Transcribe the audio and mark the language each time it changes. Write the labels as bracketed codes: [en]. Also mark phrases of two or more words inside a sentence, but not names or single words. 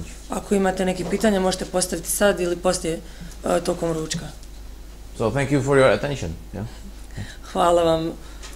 [bs] Ako imate nekih pitanja, možete postaviti sad ili poslije tokom ručka. [en] So thank you for your attention. Yeah. [bs] Hvala vam